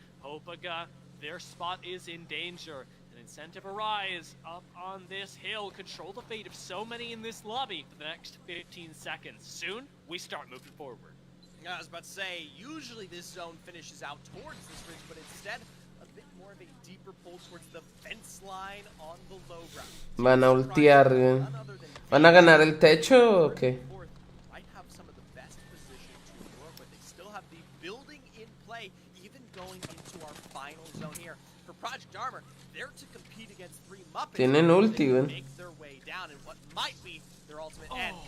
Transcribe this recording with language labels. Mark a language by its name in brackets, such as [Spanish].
[English] Hopaga, their spot is in danger. An incentive arise up on this hill, control the fate of so many in this lobby for the next 15 seconds. Soon, we start moving forward. I was about to say, usually this zone finishes out towards this ridge, but instead, a bit more of a deeper pull towards the fence line on the low ground. [Spanish] Van a ultear, güey. ¿Van a ganar el techo o qué? [English] Might have some of the best position to work with. They still have the building in play, even going into our final zone here. For Project Armor, they're to compete against 3 Muppets. [Spanish] Tienen ulti, [English] They [Spanish] güey. [English] make their way down in what might be their ultimate end.